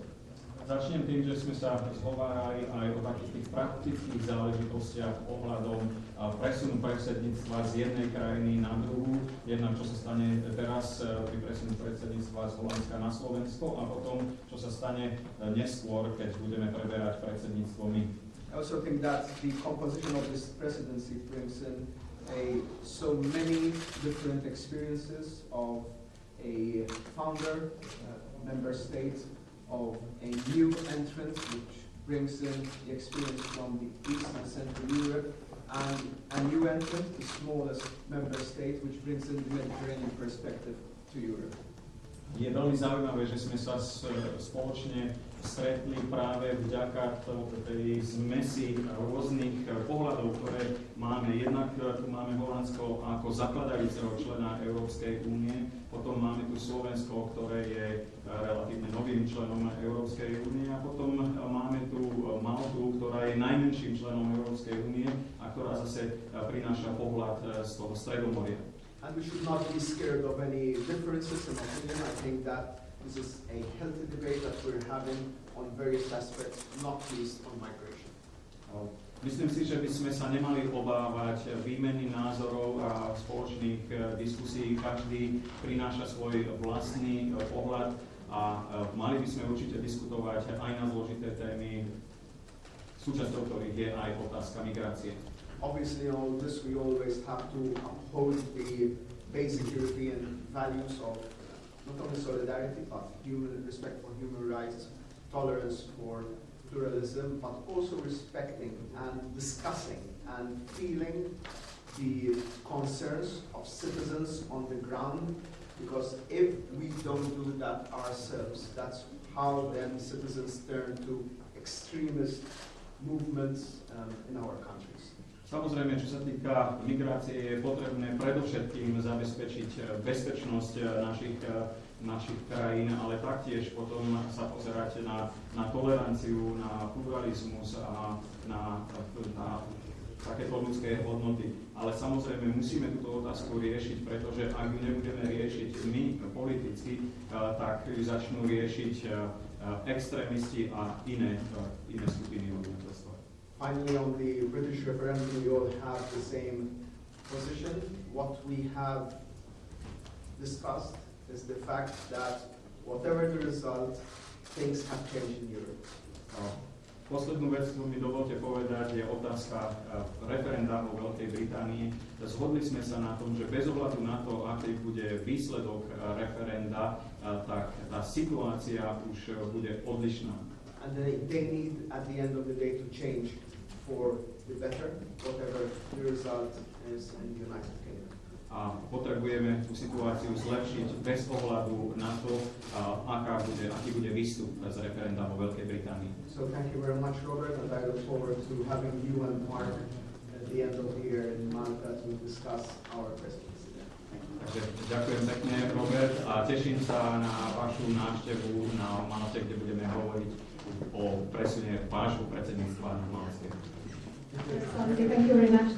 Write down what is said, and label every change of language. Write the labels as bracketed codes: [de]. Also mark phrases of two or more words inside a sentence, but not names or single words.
[sk] Začnem tým, že sme sa zhovárali aj o takých tých praktických záležitostiach ohľadom presunu predsedníctva z jednej krajiny na druhú, jednak čo sa stane teraz pri presunu predsedníctva z Holandska na Slovensko a potom, čo sa stane neskôr, keď budeme preberať predsedníctvo my. [en] I also think that the composition of this presidency brings in so many different experiences of a founder, member state, of a new entrant, which brings in the experience from the East and Central Europe, and a new entrant, the smallest member state, which brings in the Mediterranean perspective to Europe. [sk] Je veľmi zaujímavé, že sme sa spoločne stretli práve vďaka tej zmesi rôznych pohľadov, ktoré máme. Jednak tu máme Holandsko ako zakladajúceho člena Európskej únie, potom máme tu Slovensko, ktoré je relatívne novým členom Európskej únie a potom máme tu Maltu, ktorá je najmenším členom Európskej únie a ktorá zase prináša pohľad z toho Stredomoria. [en] And we should not be scared of any differences in opinion. I think that this is a healthy debate that we're having on various aspects, not least on migration. [sk] Myslím si, že by sme sa nemali obávať výmeny názorov a spoločných diskusí. Každý prináša svoj vlastný pohľad a mali by sme určite diskutovať aj na zložité témy. súčasťou ktorých je aj otázka migrácie. [en] Obviously, in all this, we always have to uphold the basic European values of not only solidarity, but respect for human rights, tolerance for pluralism, but also respecting and discussing and feeling the concerns of citizens on the ground, because if we don't do that ourselves, that's how then citizens turn to extremist movements in our countries. [sk] Samozrejme, čo sa týka migrácie, je potrebné predovšetkým zabezpečiť bezpečnosť našich krajín, ale taktiež potom sa pozerať na toleranciu, na pluralizmus a na takéto ľudské hodnoty. Ale samozrejme musíme túto otázku riešiť, pretože ak ju nebudeme riešiť my politicky, tak ju začnú riešiť extrémisti a iné skupiny obyvateľstva. [en] Finally, on the British referendum, we all have the same position. What we have discussed is the fact that whatever the result, things have changed in Europe. [sk] Poslednú vec, ktorú mi dovolte povedať, je otázka referenda vo Veľkej Británii. Zhodli sme sa na tom, že bez ohľadu na to, aký bude výsledok referenda, tak tá situácia už bude odlišná. [en] And they need, at the end of the day, to change for the better, whatever the result is in the United Kingdom. [sk] A potrebujeme tú situáciu zlepšiť bez ohľadu na to, aký bude výstup z referenda vo Veľkej Británii. [en] So thank you very much, Robert, and I look forward to having you and Mark at the end of the year in Malta to discuss our presidency. [sk] Takže ďakujem pekne, Robert, a teším sa na vašu návštevu na Malte, kde budeme hovoriť o presune vášho predsedníctva na Malske. [en] Thank you very much.